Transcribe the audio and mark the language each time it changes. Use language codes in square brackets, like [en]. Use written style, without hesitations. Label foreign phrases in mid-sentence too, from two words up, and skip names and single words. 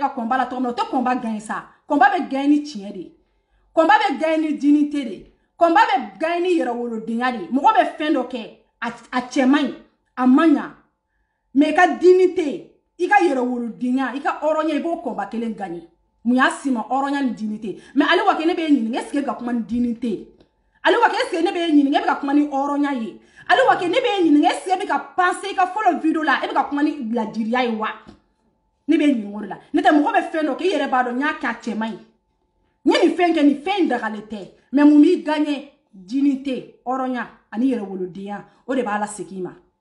[bm] ka combat la cogo min na o tɛ [fr] combat gagner [bm] sa combat bɛ gagner ni tiɲɛ de combat bɛ gagner ni dignité de combat bɛ gagner ni yɛrɛwolodenya de mɔgɔ bɛ fɛn dɔ kɛ a cɛ man ɲi a man ɲa mais i ka dignité i ka yɛrɛwolodenya i ka hɔrɔnya i b'o combat kelen gagner mun y'a si ma hɔrɔnya ni dignité mais ale wa kɛ ne bɛ ɲininka [fr] est-ce que [bm] e bɛ ka kuma ni dignité ale wa kɛ [fr] est-ce que [bm] ne bɛ ɲininka e bɛ ka kuma ni hɔrɔnya ye ale wa kɛ ne bɛ ɲininka [fr] est-ce que [bm] e bɛ ka penser i ka fɔlɔ video la e bɛ ka kuma ni ladiriya ye wa ne bɛ ɲininka o de la ne tɛ mɔgɔ bɛ fɛn dɔ kɛ i yɛrɛ b'a dɔn n y'a kɛ a cɛ man ɲi n ye nin fɛn kɛ nin fɛn in dagalen tɛ mais mun b'i [fr] gagner dignité [bm] hɔrɔnya ani yɛrɛwolodenya o de b'a la segin i ma